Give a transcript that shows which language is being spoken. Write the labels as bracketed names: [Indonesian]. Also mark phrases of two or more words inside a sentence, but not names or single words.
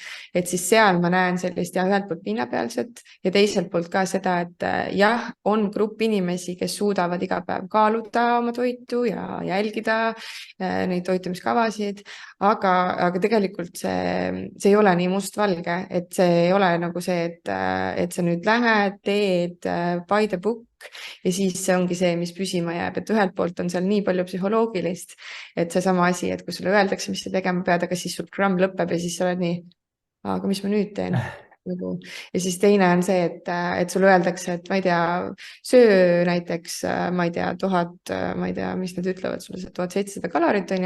[Estonian] Et siis seal ma näen sellist ja ühelt poolt pinnapealset ja teiselt poolt ka seda, et jah, on grupp inimesi, kes suudavad iga päev kaaluda oma toitu ja jälgida neid toitumiskavasid, aga tegelikult see ei ole nii mustvalge, et see ei ole nagu see, et sa nüüd lähed, teed [English] by the book [Estonian] ja siis see ongi see, mis püsima jääb, et ühelt poolt on seal nii palju psühholoogilist, et seesama asi, et kui sulle öeldakse, mis sa tegema pead, aga siis sul programm lõpeb ja siis sa oled nii, aga mis ma nüüd teen? Ja siis teine on see, et sulle öeldakse, et ma ei tea, söö näiteks, ma ei tea, 1000, ma ei tea, mis nad ütlevad sulle, 1700 kalorit on ju.